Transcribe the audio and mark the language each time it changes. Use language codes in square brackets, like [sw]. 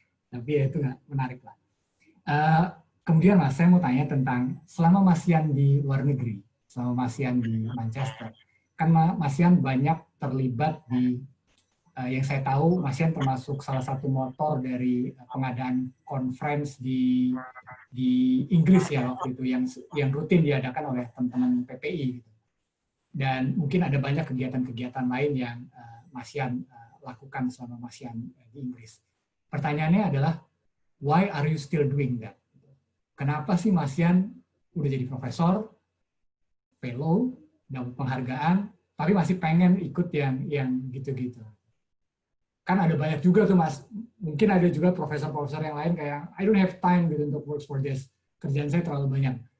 [id] Tapi ya itu nggak menarik lah. Kemudian Mas, saya mau tanya tentang selama Mas Yan di luar negeri, selama Mas Yan di Manchester, kan Mas Yan banyak terlibat di, yang saya tahu Mas Yan termasuk salah satu motor dari pengadaan conference di Inggris ya waktu itu yang rutin diadakan oleh teman-teman PPI gitu. Dan mungkin ada banyak kegiatan-kegiatan lain yang Mas Yan lakukan selama Mas Yan di Inggris. Pertanyaannya adalah, [en] why are you still doing that? [id] Kenapa sih Mas Yan udah jadi profesor, fellow, dapat penghargaan, tapi masih pengen ikut yang gitu-gitu? Kan ada banyak juga tuh Mas, mungkin ada juga profesor-profesor yang lain kayak, [en] I don't have time [id] gitu untuk [en] work for this, [id] kerjaan saya terlalu banyak.